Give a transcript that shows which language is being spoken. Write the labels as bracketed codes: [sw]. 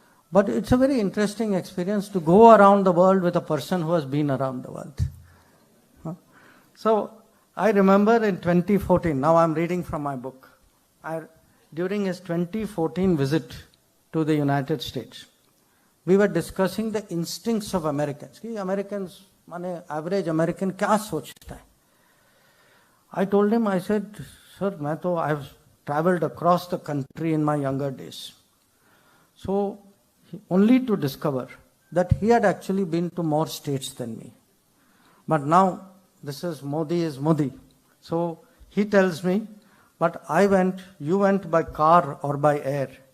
[en] But it's a very interesting experience to go around the world with a person who has been around the world. So I remember in 2014, now I'm reading from my book, during his 2014 visit to the United States, we were discussing the instincts of Americans. [hi] कि Americans, माने average American क्या सोचता है? [en] I told him, I said, sir, I've traveled across the country in my younger days. So only to discover that he had actually been to more states than me. But now, this is Modi. So he tells me, but you went by car or by air.